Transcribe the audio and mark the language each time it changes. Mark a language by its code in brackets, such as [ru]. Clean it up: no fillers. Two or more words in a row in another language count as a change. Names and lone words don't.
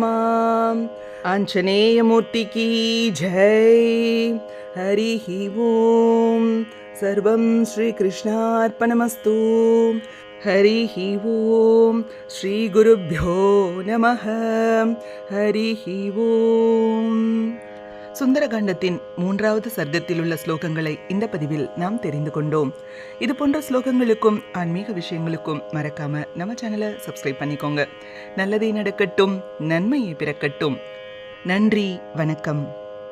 [hi] आञ्जनेयमूर्ति की जय। [sa] हरिः ओं। सर्वं श्रीकृष्णार्पणमस्तु। हरिः ओं। श्रीगुरुभ्यो नमः। हरिः ओं. [ta] சுந்தரகாண்டத்தின் 3வது சர்க்கத்தில் உள்ள ஸ்லோகங்களை இந்த பதிவில் நாம் தெரிந்து கொண்டோம். இது போன்ற ஸ்லோகங்களுக்கும் ஆன்மீக விஷயங்களுக்கும் மறக்காம நம்ம சேனலை சப்ஸ்கிரைப் பண்ணிக்கோங்க. நல்லதே நடக்கட்டும், நன்மையை பிறக்கட்டும். நன்றி, வணக்கம்.